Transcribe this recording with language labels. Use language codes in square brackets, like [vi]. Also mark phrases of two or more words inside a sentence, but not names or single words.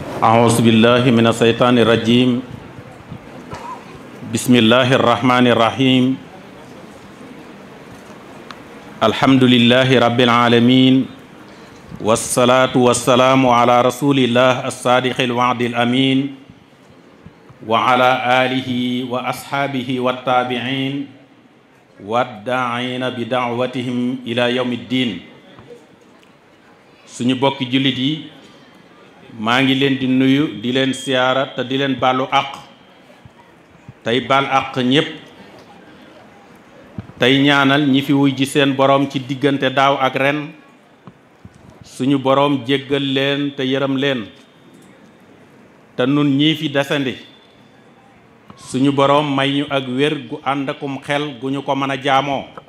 [ar] أعوذ بالله من الشيطان الرجيم بسم الله الرحمن الرحيم الحمد لله رب العالمين والصلاة والسلام على رسول الله الصادق الوعد الأمين وعلى آله وأصحابه والتابعين والداعين بدعوتهم إلى يوم الدين [wo] suñu bokki jullit yi maa ngi leen di nuyu di leen siyaara te di leen baalu àq tey baal àq ñépp tey ñaanal ñi fi wuy ji seen boroom ci diggante daaw ak ren suñu boroom jéggal leen te yërëm leen te nun ñii fi desandi suñu boroom may ñu ak wér gu ànd akum xel gu ñu ko mën a jaamoo